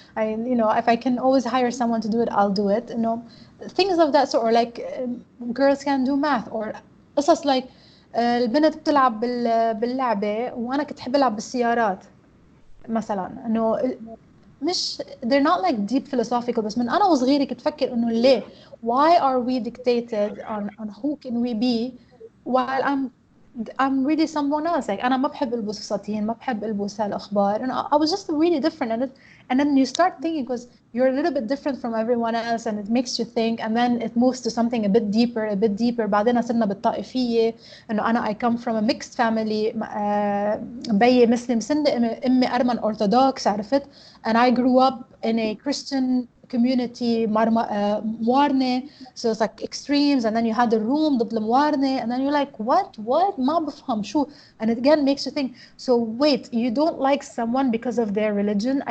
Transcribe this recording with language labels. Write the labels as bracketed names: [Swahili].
[English] You know, if I can always hire someone to do it, I'll do it. You know, things of that sort, or like girls can do math, or قصص like [Arabic] البنت بتلعب باللعبة وأنا كنت أحب ألعب بالسيارات مثلا. إنه مش [English] they're not like deep philosophical, [Arabic] بس من أنا وصغيرة كنت أفكر إنه ليه, [English] why are we dictated on who can we be while I'm really someone else. [Arabic] Like أنا ما بحب ألبس فساتين, ما بحب ألبس هالأخبار, [English] and I was just really different. And then you start thinking, because you're a little bit different from everyone else, and it makes you think, and then it moves to something a bit deeper. [Arabic] بعدين صرنا بالطائفية, إنه أنا [English] I come from a mixed family. [Arabic] بيي مسلم سنة, أمي أرمن [English] Orthodox, عرفت, and I grew up in a Christian community موارنة, so it's like extremes, and then you had the room [Arabic] ضد الموارنة, [English] and then you're like what [Arabic] ما بفهم شو, [English] and it again makes you think, so wait, you don't like someone because of their religion?